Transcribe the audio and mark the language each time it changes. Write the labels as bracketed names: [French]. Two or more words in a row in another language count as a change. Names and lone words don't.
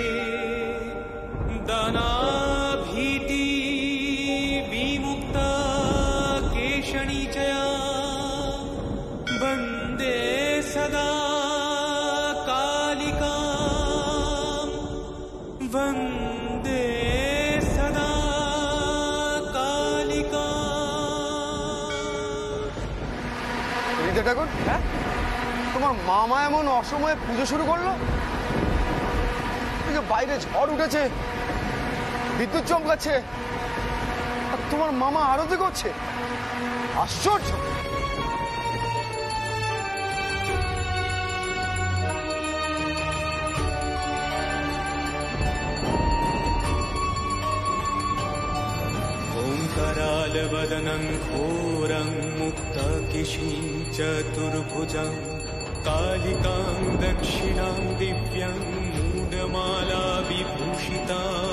[Sanskrit] दानाभीति विमुक्ता केशणी च वन्दे सदा कालिकां वन्दे सदा कालिका। [Bangla] ঠাকুর, তোমার মামা এমন অসময়ে পুজো শুরু করলো? বাইরে ঝড় উঠেছে, বিদ্যুৎ চমকাচ্ছে, আর তোমার মামা আরতি করছে। আশ্চর্য। [Sanskrit] ओङ्कारालवदनं घोरं मुक्तकेशीं चतुर्भुजं कालिकां दक्षिणां दिव्यां मूढमाला विभूषिता